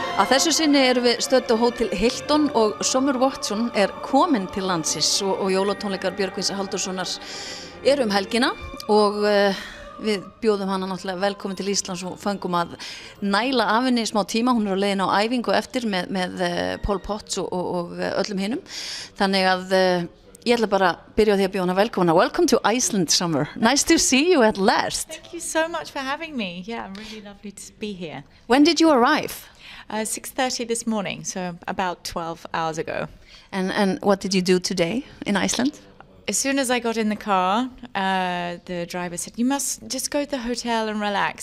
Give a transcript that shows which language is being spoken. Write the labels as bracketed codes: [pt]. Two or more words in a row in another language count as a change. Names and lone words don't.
[is] þessu sinni erum við stödd á Hótel Hilton og Summer Watson komin til landsins og jólatónleikar Björgvins Halldórssonar helgina og við bjóðum hana náttúrulega velkomin til Íslands og fengum að næla af henni smá tíma. Hún á leiðin á æfingu eftir með Paul Potts og öllum hinum. Þannig að ég ætla bara að byrja á því að bjóða hana velkomna. [en] Welcome to Iceland, Summer. Nice to see you at last. Thank you so much for having me. Yeah, really lovely to be here. When did you arrive? 6:30 this morning, so about 12 hours ago. And what did you do today in Iceland? As soon as I got in the car, the driver said, "You must just go to the hotel and relax."